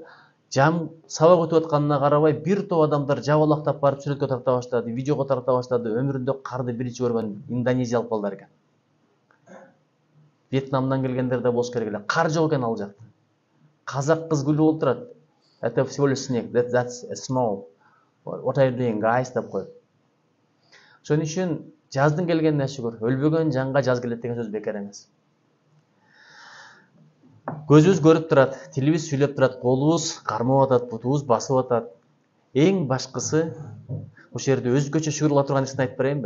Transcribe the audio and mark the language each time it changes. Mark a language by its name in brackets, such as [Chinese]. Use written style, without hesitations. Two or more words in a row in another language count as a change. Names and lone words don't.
[Kyrgyz] Сабак өтүп атканына карабай, бир топ адамдар жабалактап барып сүрөткө тарта баштады, видеого тарта баштады. Өмүрүндө карды биринчи көргөн индонезиялык балдар экен. Вьетнамдан келгендер де болуш керек эле. Кар жок экен ал жакта. Казак кыз күлүп отурат. [Russian] Это всего лишь снег. [English] That's snow. What are you doing, guys? [Kyrgyz] деп коет. Ошон үчүн жаздын келгенине шүгүр. Өлбөгөн жанга жаз келет деген сөз бекер эмес. Көзүбүз көрүп турат, тилибиз сүйлөп турат, колубуз кармап атат, бутубуз басып атат. Эң башкысы ушул жерде өзгөчө шүгүр кыла турган нерсени айтып берейинби?